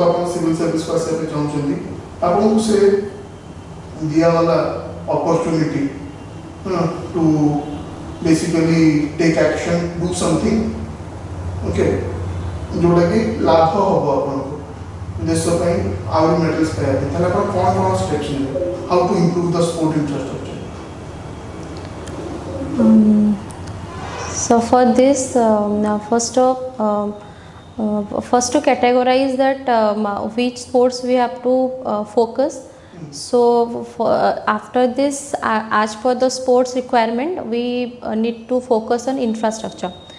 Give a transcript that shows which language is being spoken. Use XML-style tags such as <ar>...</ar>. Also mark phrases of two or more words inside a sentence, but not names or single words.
<or>ଆପଣ ସିଭିଲ ସର୍ଭିସକୁ ଆସିବା ପାଇଁ ଚାହୁଁଛନ୍ତି, ଆପଣଙ୍କୁ ସେ ଦିଆଗଲା</or> <en>opportunity to basically take action, do something, okay,</en> <or>ଯେଉଁଟାକି ଲାଭ ହେବ ଆପଣଙ୍କୁ ଦେଶ ପାଇଁ ଆହୁରି ମେଡାଲ୍ସ ପାଇବା ପାଇଁ, ତାହେଲେ ଆପଣ କ'ଣ କ'ଣ ଷ୍ଟେପ୍ସ ନେବେ,</or> <en>how to improve the sport infrastructure? So for this, first to categorize that which sports we have to focus. So after this, as per the sports requirement, we need to focus on infrastructure.</en>